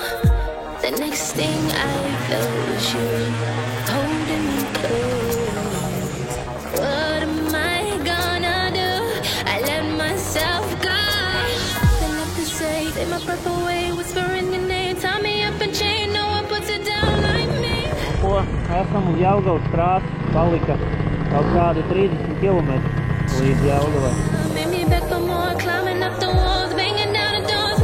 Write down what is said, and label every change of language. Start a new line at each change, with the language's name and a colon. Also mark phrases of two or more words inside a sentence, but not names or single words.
English: The next thing I felt was you holding me close. What am I gonna do? I let myself go. Nothing left to say. Take my breath away, whispering your name. Tie me up and chain. No one puts it down like me.
Latvian: Ko? Esam uz Jelgavas trāsas. Palika kaut kādi 30 km līdz Jelgavai.
English: Made me back for more, climbing up the walls, banging down the doors.